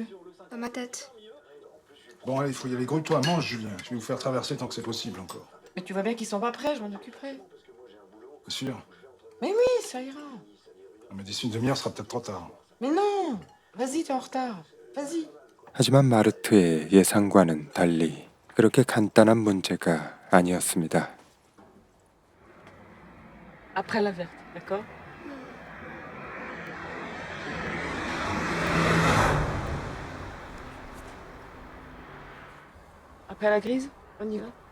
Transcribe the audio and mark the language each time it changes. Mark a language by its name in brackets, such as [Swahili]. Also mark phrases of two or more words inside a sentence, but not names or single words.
[French] Dans ma tête. Bon, allez, il faut y aller. Grouille-toi, mange, Julien. Je vais vous faire traverser tant que c'est possible encore. Mais tu vois bien qu'ils sont pas prêts, je m'en occuperai. C'est sûr. Mais oui, ça ira. Non, mais d'ici une demi-heure, ce sera peut-être trop tard. Mais non! Vas-y, t'es en retard. Vas-y. [Korean] 하지만 마르트의 예상과는 달리 그렇게 간단한 문제가 아니었습니다. [French] Après la verte, d'accord? Après la grise, on y va?